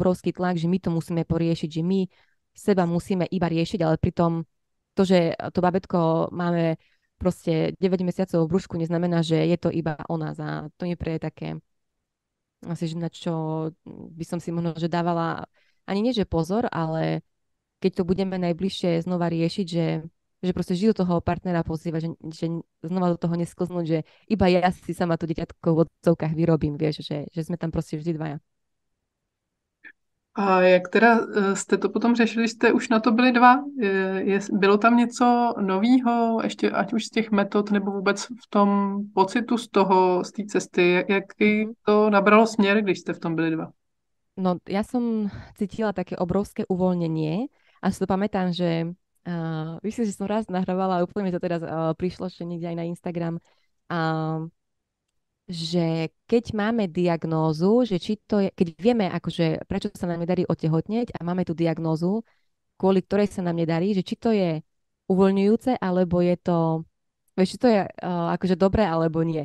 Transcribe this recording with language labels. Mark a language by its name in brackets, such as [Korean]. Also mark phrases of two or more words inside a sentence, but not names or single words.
[Slovak] obrovský tlak, že my to musíme poriešiť, že my seba musíme iba riešiť, ale pritom to, že to babetko máme proste 9 mesiacov v brúšku, neznamená, že je to iba o nás a to mi pre také asi, že na čo by som si možno, že dávala ani nie, že pozor, ale keď to budeme najbližšie znova riešiť, že proste žijú toho partnera pozýva, že znova do toho nesklznúť, že iba ja si sama to dieťatko v odzovkách vyrobím, vieš, že sme tam proste vždy dvaja. [Czech] A jak teda jste to potom řešili, jste už na to byli dva? Bylo tam něco novýho, ještě ať už z těch metod, nebo vůbec v tom pocitu z té cesty? Jaký to nabralo směr, když jste v tom byli dva? [Slovak] No, ja som cítila také obrovské uvoľnenie a si to pamätám, že myslím, že som raz nahrávala a úplne mi to teraz prišlo, že niekde aj na Instagram, že keď máme diagnózu, že či to je, keď vieme, akože prečo sa nám nedarí otehotneť a máme tú diagnózu, kvôli ktorej sa nám nedarí, že či to je uvoľňujúce, alebo je to, vieš, či to je akože dobré, alebo nie.